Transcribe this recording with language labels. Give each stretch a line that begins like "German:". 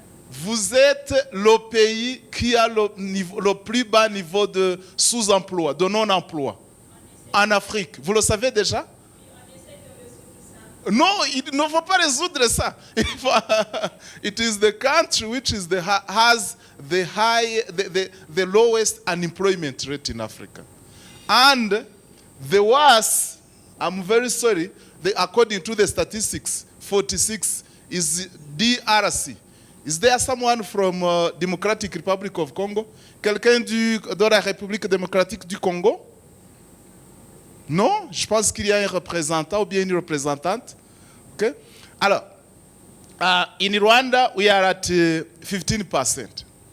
French: Vous êtes le pays qui a le plus bas niveau de sous-emploi, de non-emploi en Afrique. Vous le savez déjà? Non, il ne faut pas résoudre ça.
English: It is the country which is has the lowest unemployment rate in Africa. And the worst, I'm very sorry, according to the statistics, 46 is DRC. Is there someone from Democratic Republic of Congo?
French: Quelqu'un de la République démocratique du Congo? Non? Je pense qu'il y a un représentant ou bien une représentante.
English: Okay? Alors, in Rwanda, we are at 15%.